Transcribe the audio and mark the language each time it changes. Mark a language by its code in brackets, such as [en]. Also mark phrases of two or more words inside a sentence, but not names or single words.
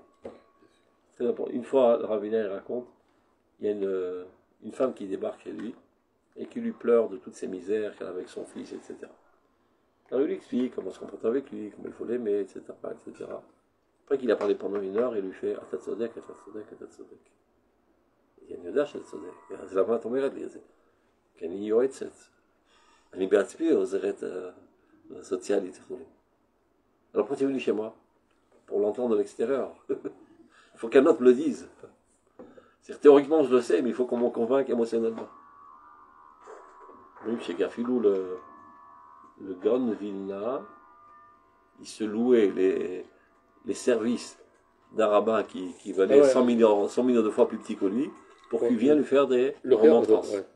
[fr] C'est important. Une fois, le rabbin raconte, il y a une femme qui débarque chez lui et qui lui pleure de toutes ses misères qu'elle a avec son fils, etc. Alors il lui explique comment se comporter avec lui, comment il faut l'aimer, etc., etc. Après qu'il a parlé pendant 1 heure, il lui fait [he] אתה צודק, אתה צודק, אתה צודק. אני יודע שאתה צודק. אז למה את אומרת לי את זה? כי אני יועצת. אני בעצמי עוזרת סוציאלית וכו'. [fr] Alors pourquoi tu es venu chez moi? Pour l'entendre de l'extérieur. Il faut qu'un autre me le dise. C'est-à-dire, théoriquement je le sais, mais il faut qu'on m'en convainque émotionnellement. Même chez Gafilou, le Gaon de Vilna, il se louait les services d'un rabbin qui valait 100 millions de fois plus petit que lui, pour qu'il vienne lui faire des remontrances.